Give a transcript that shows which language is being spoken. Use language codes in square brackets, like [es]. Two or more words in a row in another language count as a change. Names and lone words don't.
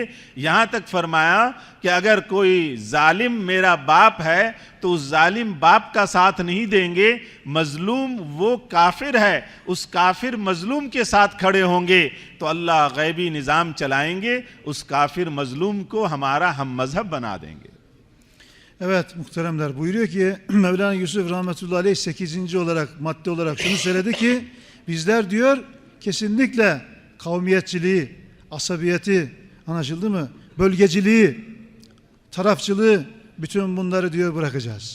[ur] یہاں تک فرمایا کہ اگر کوئی ظالم میرا باپ ہے تو اس ظالم باپ کا ساتھ نہیں دیں گے. مظلوم وہ کافر ہے، اس کافر مظلوم کے ساتھ کھڑے ہوں گے تو اللہ غیبی نظام چلائیں گے، اس کافر مظلوم کو ہمارا ہم مذہب بنا دیں گے. [tr] Evet muhteremler buyuruyor ki Mevlana Yusuf rahmetullahi aleyh 8. olarak madde olarak şunu söyledi ki bizler diyor kesinlikle kavmiyetçiliği, asabiyeti anlaşıldı mı? Bölgeciliği, tarafçılığı bütün bunları diyor bırakacağız.